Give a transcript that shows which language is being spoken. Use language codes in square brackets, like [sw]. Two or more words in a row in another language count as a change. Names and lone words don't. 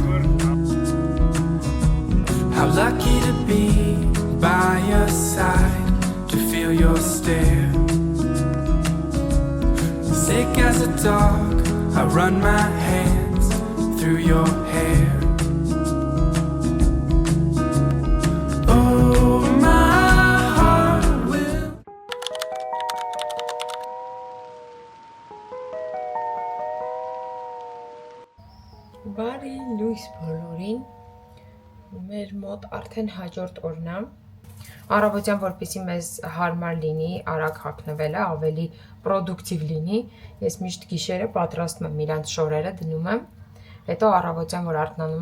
[en] How lucky to be by your side, to feel your stare. Sick as a dog, I run my hands through your hair. Oh, my heart will. [hy] Բարի լույս բոլորին, մեր մոտ արդեն հաջորդ օրն է, առավոտյան որպեսզի մեզ հարմար լինի, արագ հագնվելը, ավելի պրոդուկտիվ լինի, ես միշտ գիշերը պատրաստում եմ իրանց շորերը, դնում եմ, հետո առավոտյան որ արթնանում